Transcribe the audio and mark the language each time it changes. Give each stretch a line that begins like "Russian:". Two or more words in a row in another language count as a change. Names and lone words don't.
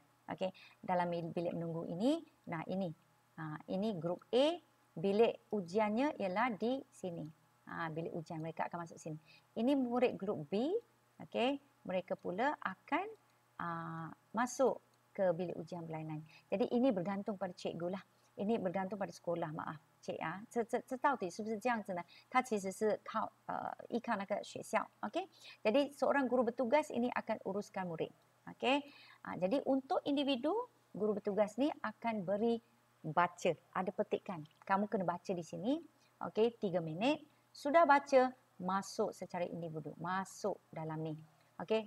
Malay: Okey, dalam bilik menunggu ini, nah ini grup A, bilik ujiannya ialah di sini. Bilik ujian mereka akan masuk sini. Ini murid grup B, okey, mereka pula akan masuk ke bilik ujian berlainan. Jadi ini bergantung pada cikgu lah. Ini bergantung pada sekolah, maaf.
Chinese: 这到底是不是这样子呢？它其实是依靠那个学校 ，OK？
Malay: Jadi seorang guru bertugas ini akan uruskan murid, OK？ Jadi untuk individu, guru bertugas ni akan beri baca, ada petikan. Kamu kena baca di sini, OK? 3 minit. Sudah baca, masuk secara individu, masuk dalam ni, OK?